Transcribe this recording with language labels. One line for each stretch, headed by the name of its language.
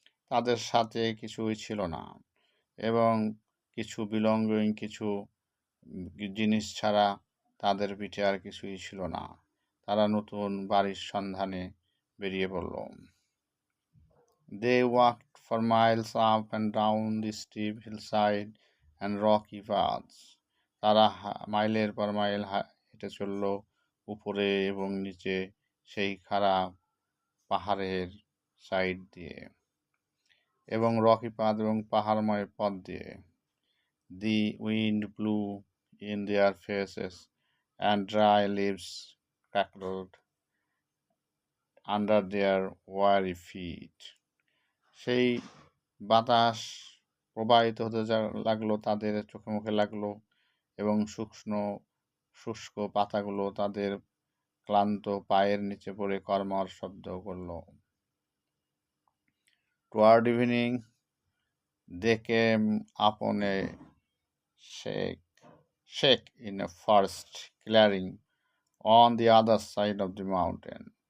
Bangla: তাদের সাথে কিছুই ছিল না এবং কিছু বিলঙ্গিং কিছু জিনিস ছাড়া তাদের পিঠে আর কিছুই ছিল না। তারা নতুন বাড়ির সন্ধানে বেরিয়ে পড়ল।
English: They walked for miles up and down the steep hillside and rocky paths.
Bangla: তারা মাইলের পর মাইল হেঁটে চলল উপরে এবং নিচে সেই খারাপ পাহাড়ের সাইড দিয়ে এবং রকি পাথ এবং পাহাড়ময় পথ দিয়ে।
English: The wind blew in their faces and dry leaves crackled under their weary feet.
Bangla: সেই বাতাস প্রবাহিত হতে লাগলো, তাদের চোখে মুখে লাগলো এবং শুষ্ক পাতাগুলো তাদের ক্লান্ত পায়ের নিচে পড়ে কর্মর শব্দ করলো।
English: Toward evening, they came upon a shack in a forest clearing on the other side of the mountain.